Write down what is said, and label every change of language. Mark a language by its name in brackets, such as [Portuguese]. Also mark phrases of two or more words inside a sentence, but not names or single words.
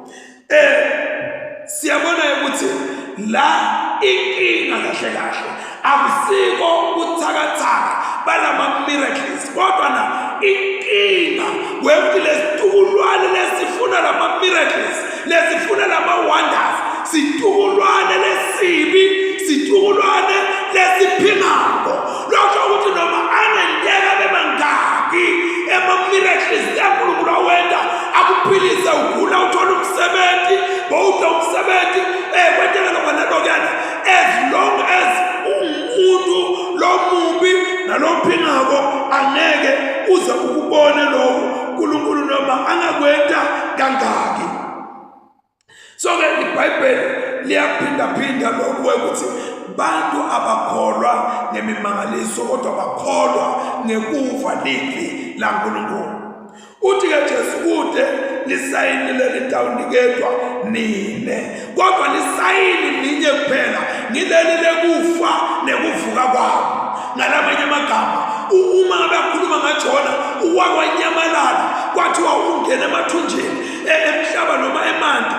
[Swati] Siyabona ukuthi la inkinga kahle kahle akusiko kuthakathaka balama miracles kodwa na inkinga kwekuthi lesitukulwane lesifuna lama miracles lesifuna lama wonders situkulwane lesibi situkulwane lesiphingako. Lokho ukuthi noma anendeka bemangaki ema-miracles yaNkulunkulu wenda akuphilise ugula uthola umsebenzi bowuda umsebenzi kwenteka lokwana lokuyana [English] as long as [Swati] umuntu lo mubi nalophingako angeke uze ukubone lokho uNkulunkulu noma angakwenta kangaki. So ke iBhayibheli liyaphinda lokhu ukuthi bantu abakholwa ngemimangaliso kodwa bakholwa ngekufa livi la uNkulunkulu. Uthi ke Jesu kude lisayinile litawuniketwa nine kodwa lisayini ninye kuphela ngileli lekufa nekuvuka kwabo. Ngalamanye amagama uma ngabe akhuluma ngaJona wakwanyamalala kwathiwa ungena emathunjini emhlaba noma emanti.